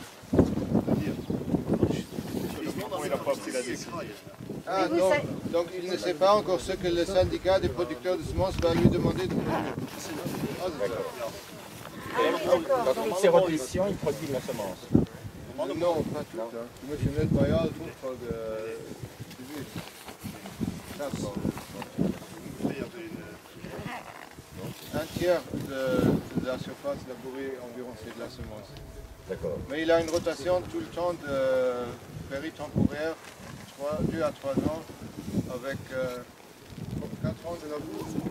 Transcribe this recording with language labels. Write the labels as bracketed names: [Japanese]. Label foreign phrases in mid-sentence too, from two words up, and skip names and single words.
[French] Il n'a pas pris la décision. Ah, donc il ne sait pas encore ce que le syndicat des producteurs de semences va lui demander de produire. Ah oui, d'accord. Dans toutes ces rotations, il produit de la semence. Non, pas tout. Je me suis net bij jou voor de un tiers de la surface labourée environ c'est de la semence. D'accord. Mais il a une rotation tout le temps de péri-temporaire, 2 à 3 ans, avec 4 ans de labour.